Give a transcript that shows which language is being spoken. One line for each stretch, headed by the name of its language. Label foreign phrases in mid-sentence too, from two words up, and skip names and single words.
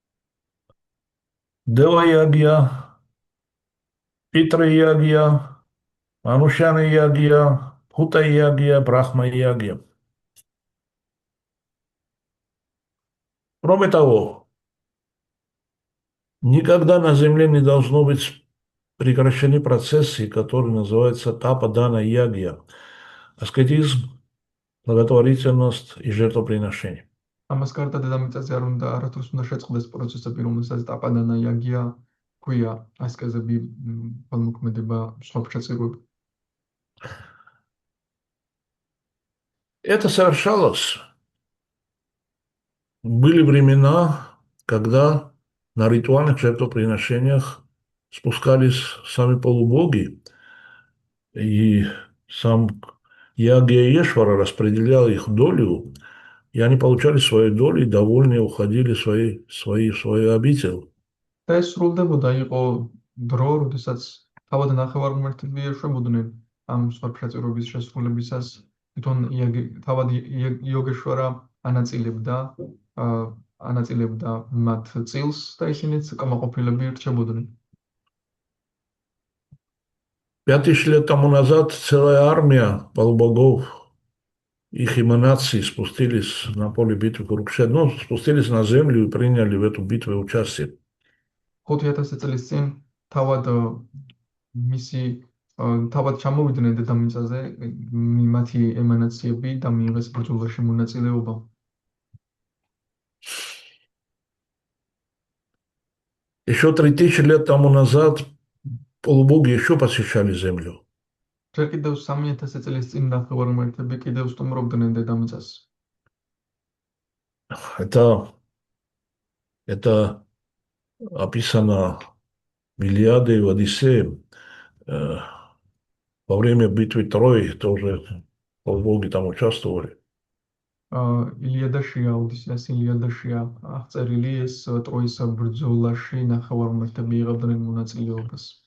Russian: Дева ягья, Питра ягья, Манушьяна ягья, Бхута ягья, Брахма ягья. Кроме того, никогда на земле не должно быть прекращены процессы, которые называются тапа-дана ягья, аскетизм, благотворительность и жертвоприношение.
Georgian: ამას გარდა დედამიწაზე არათუს უნდა შეწყდეს პროცესები, რომელსაც ტაპადანა იაგია ქვია, ასკეზები, თვალმოქმედება, მსხვერპლ შეწირვები.
Russian: Это совершалось. Были времена, когда на ритуальных жертвоприношениях спускались сами полубоги, и сам Ягья Ешвара распределял их долю, и они получали свою долю и довольные уходили в свою обитель.
Georgian: და ეს სრულდებოდა, იყო დრო, როდესაც თავად ნახევარმმართველები ეშვებოდნენ ამ მსხვერპლ შეწირვების შესრულებისას, თვითონ თავად იოგეშვარა ანაწილებდა მათ წილს და ისინიც კმაყოფილები რჩებოდნენ.
Russian: 5000 лет тому назад целая армия полубогов, их эманации спустились на поле битвы Курукшет, ну, спустились на землю и приняли в эту битву участие.
Georgian: 5000 წლის წინ თავად ჩამოვიდნენ დედამიწაზე მათი ემანაციები და მიიღეს ბრძოლაში მონაწილეობა.
Russian: Еще 3000 лет тому назад полубоги еще посещали землю.
Georgian: ჯერ კიდევ 3000 წლის წინ ნახევარმმართველები კიდევ სტუმრობდნენ დედამიწას.
Russian: Это описано в Илиаде и в Одиссее. Во время битвы Трои тоже полубоги там участвовали.
Georgian: ილიადაშია, ოდისეას ილიადაშია აღწერილი ეს ტროის ბრძოლაში ნახევარმმართველები იღებდნენ მონაწილეობას.